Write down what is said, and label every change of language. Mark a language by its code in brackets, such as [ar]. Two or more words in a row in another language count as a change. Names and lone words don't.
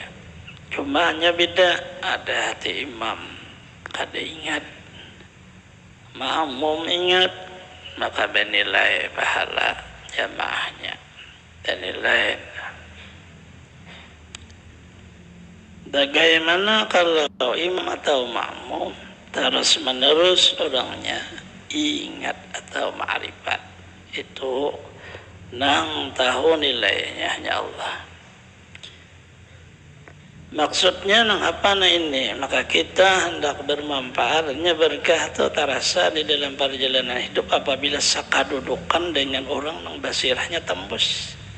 [id] Cuma hanya beda, ada hati imam kada ingat, makmum ingat, maka bernilai pahala jamaahnya dan nilai. Bagaimana kalau imam atau makmum terus menerus orangnya ingat atau ma'rifat, itu nang tahu nilainya hanya Allah. Maksudnya nang apa nah ini, maka kita hendak bermanfaat, hanya berkah itu terasa di dalam perjalanan hidup apabila sakadudukan dengan orang nang basirahnya tembus.